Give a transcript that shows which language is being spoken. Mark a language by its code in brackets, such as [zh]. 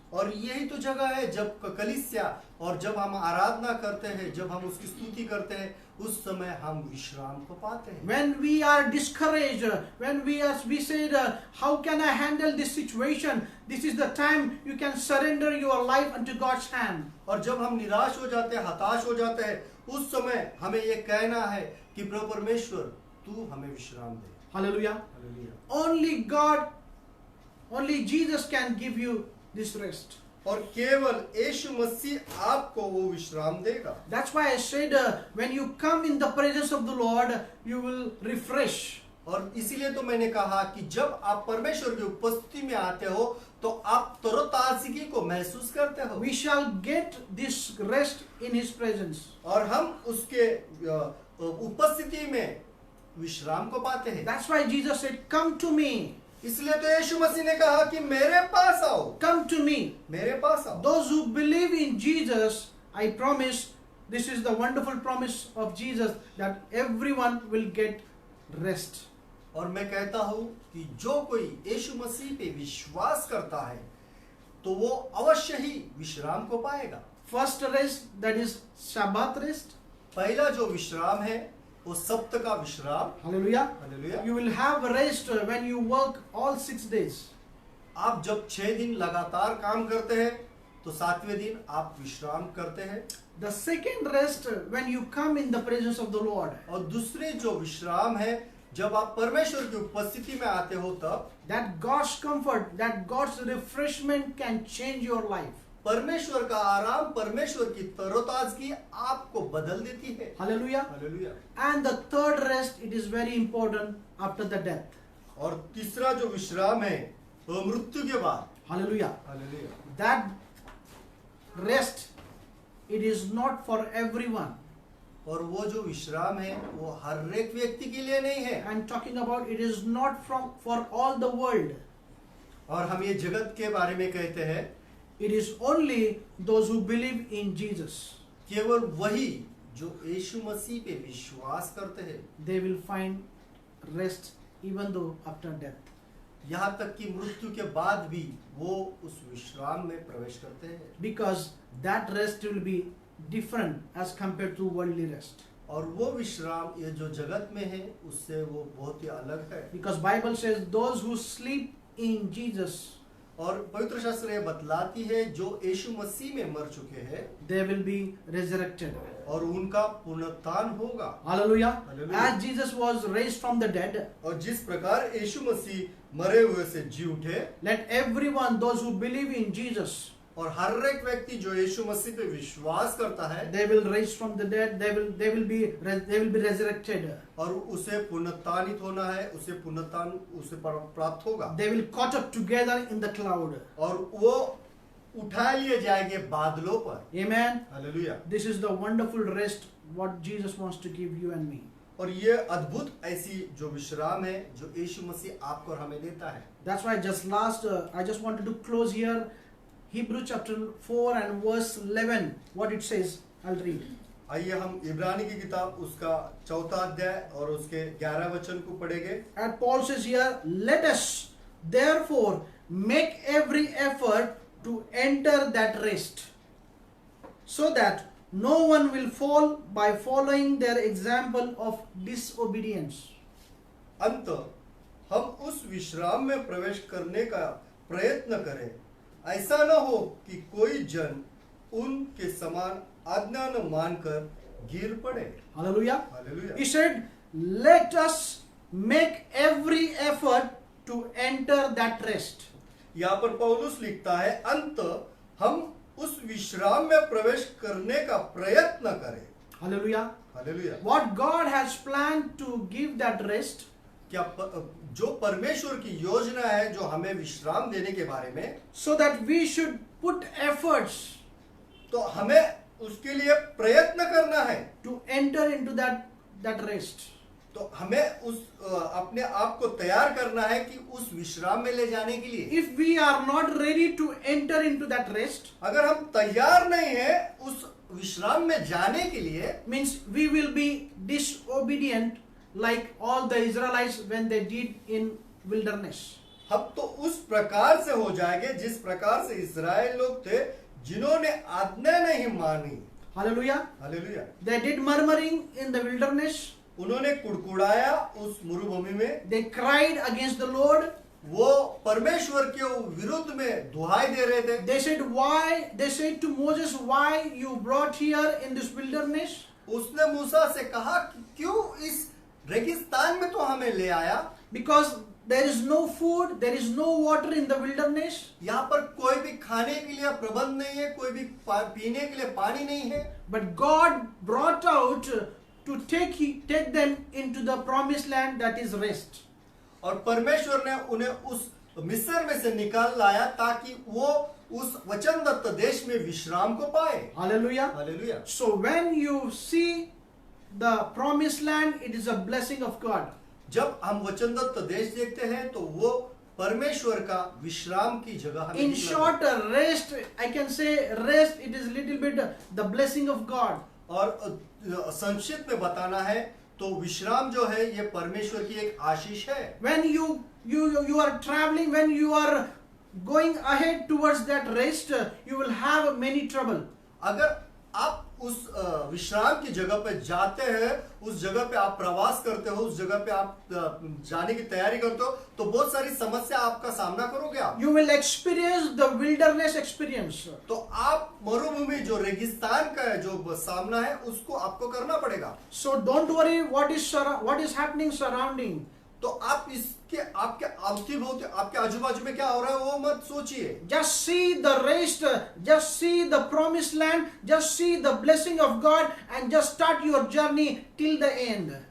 [hi] और यही तो जगह है जब कलीसिया और जब हम आराधना करते हैं, जब हम उसकी स्तुति करते हैं, उस समय हम विश्राम को पाते हैं। [en] When we are discouraged, when we said, how can I handle this situation? This is the time you can surrender your life unto God's hand. [hi] और जब हम निराश हो जाते हैं, हताश हो जाते हैं, उस समय हमें ये कहना है कि प्रभु परमेश्वर, तू हमें विश्राम दे। [en] Hallelujah. [hi] Hallelujah. [en] Only God, only Jesus can give you this rest. [hi] और केवल यीशु मसीह आपको वो विश्राम देगा। [en] That's why I said, when you come in the presence of the Lord, you will refresh. [hi] और इसीलिए तो मैंने कहा कि जब आप परमेश्वर की उपस्थिति में आते हो, तो आप तरोताजगी को महसूस करते हो। [en] We shall get this rest in His presence. [hi] और हम उसके उपस्थिति में विश्राम को पाते हैं। [en] That's why Jesus said, come to me. [hi] इसलिए तो यीशु मसीह ने कहा कि मेरे पास आओ, [en] Come to me. [hi] मेरे पास आओ। [en] Those who believe in Jesus, I promise, this is the wonderful promise of Jesus, that everyone will get rest. [hi] और मैं कहता हूँ कि जो कोई यीशु मसीह पे विश्वास करता है, तो वो अवश्य ही विश्राम को पाएगा। [en] First rest, that is Sabbath rest. [hi] पहला जो विश्राम है, वो सप्त का विश्राम। [en] Hallelujah. [hi] Hallelujah. [en] You will have rest when you work all 6 days. [hi] आप जब 6 दिन लगातार काम करते हैं, तो 7वें दिन आप विश्राम करते हैं। [en] The second rest, when you come in the presence of the Lord. [hi] और दूसरे जो विश्राम है, जब आप परमेश्वर की उपस्थिति में आते हो, तब [en] That God's comfort, that God's refreshment can change your life. [hi] परमेश्वर का आराम, परमेश्वर की तरोताजगी आपको बदल देती है। [en] Hallelujah. [hi] Hallelujah. [en] And the third rest, it is very important after the death. [hi] और तीसरा जो विश्राम है, वो मृत्यु के बाद। [en] Hallelujah. [hi] Hallelujah. [en] That rest, it is not for everyone. [hi] और वो जो विश्राम है, वो हर एक व्यक्ति के लिए नहीं है। [en] I'm talking about it is not for all the world. [hi] और हम ये जगत के बारे में कहते हैं, [en] It is only those who believe in Jesus. [hi] केवल वही जो यीशु मसीह पे विश्वास करते हैं, [en] They will find rest even though after death. [hi] यहाँ तक कि मृत्यु के बाद भी वो उस विश्राम में प्रवेश करते हैं। [en] Because that rest will be different as compared to worldly rest. [hi] और वो विश्राम ये जो जगत में है, उससे वो बहुत ही अलग है। [en] Because Bible says those who sleep in Jesus, [hi] और पवित्र शास्त्र ये बतलाती है, जो यीशु मसीह में मर चुके हैं, [en] they will be resurrected. [hi] और उनका पुनरुत्थान होगा। [en] Hallelujah. Hallelujah. As Jesus was raised from the dead, [hi] और जिस प्रकार यीशु मसीह मरे हुए से जी उठे, [en] let everyone, those who believe in Jesus, [hi] और हर एक व्यक्ति जो यीशु मसीह पे विश्वास करता है, [en] they will raise from the dead. They will be resurrected. [hi] और उसे पुनरुत्थानित होना है, उसे पुनरुत्थान उसे प्राप्त होगा। [en] They will caught up together in the cloud. [hi] और वो उठा लिए जाएंगे बादलों पर। [en] Amen. [hi] Hallelujah. [en] This is the wonderful rest what Jesus wants to give you and me. [hi] और ये अद्भुत ऐसी जो विश्राम है, जो यीशु मसीह आपको और हमें देता है। [en] That's why I just wanted to close here. Hebrew chapter 4 and verse 11. What it says, I'll read. [hi] आइए हम इब्रानी की किताब उसका 4 अध्याय और उसके 11 वचन को पढ़ेंगे। [en] And Paul says here, let us therefore make every effort to enter that rest, so that no one will fall by following their example of disobedience. [hi] अंत हम उस विश्राम में प्रवेश करने का प्रयत्न करें, ऐसा न हो कि कोई जन उनके समान आज्ञा न मानकर गिर पड़े। [en] Hallelujah. [hi] Hallelujah. [en] He said, let us make every effort to enter that rest. [hi] यहाँ पर पौलुस लिखता है, अंत हम उस विश्राम में प्रवेश करने का प्रयत्न करें। [en] Hallelujah. [hi] Hallelujah. [en] What God has planned to give that rest, [hi] क्या जो परमेश्वर की योजना है जो हमें विश्राम देने के बारे में, [en] so that we should put efforts [hi] तो हमें उसके लिए प्रयत्न करना है। [en] to enter into that rest. [hi] तो हमें उस अपने आप को तैयार करना है कि उस विश्राम में ले जाने के लिए। [en] If we are not ready to enter into that rest, [hi] अगर हम तैयार नहीं है उस विश्राम में जाने के लिए, [en] means we will be disobedient like all the Israelites when they did in wilderness. [hi] हम तो उस प्रकार से हो जाएंगे जिस प्रकार से इस्राएल लोग थे जिन्होंने आज्ञा नहीं मानी। [en] Hallelujah. [hi] Hallelujah. [en] They did murmuring in the wilderness. [hi] उन्होंने कुड़कुड़ाया उस मरुभूमि में, [en] They cried against the Lord. [hi] वो परमेश्वर के विरुद्ध में दुहाई दे रहे थे। [en] They said to Moses, why you brought here in this wilderness? [hi] उसने मूसा से कहा कि क्यों इस रेगिस्तान में तो हमें ले आया? [en] Because there is no food, there is no water in the wilderness. [hi] यहाँ पर कोई भी खाने के लिए प्रबंध नहीं है, कोई भी पीने के लिए पानी नहीं है। [en] But God brought out to take them into the promised land, that is rest. [hi] और परमेश्वर ने उन्हें उस मिस्र में से निकाल लाया ताकि वो उस वचनदत्त देश में विश्राम को पाए। [en] Hallelujah. [hi] Hallelujah. [en] So when you see the promised land, it is a blessing of God. [hi] जब हम वचनदत्त देश देखते हैं तो वो परमेश्वर का विश्राम की जगह हमें [en] In [hi] दिखता [en] short, rest, I can say rest, it is little bit the blessing of God. [hi] है। और संक्षिप्त में बताना है तो विश्राम जो है ये परमेश्वर की एक आशीष है। [en] When you are traveling, when you are going ahead towards that rest, you will have many trouble. [hi] अगर आप उस विश्राम की जगह पे जाते हैं, उस जगह पे आप प्रवास करते हो, उस जगह पे आप जाने की तैयारी करते हो, तो बहुत सारी समस्या आपका सामना करोगे आप। [en] You will experience the wilderness experience. [hi] तो आप मरुभूमि जो रेगिस्तान का है जो सामना है उसको आपको करना पड़ेगा। [en] So don't worry what is happening surrounding. [hi] तो आप इसके आपके आपके आजू बाजू में क्या हो रहा है वो मत सोचिए। [en] Just see the rest, just see the promised land, just see the blessing of God, and just start your journey till the end.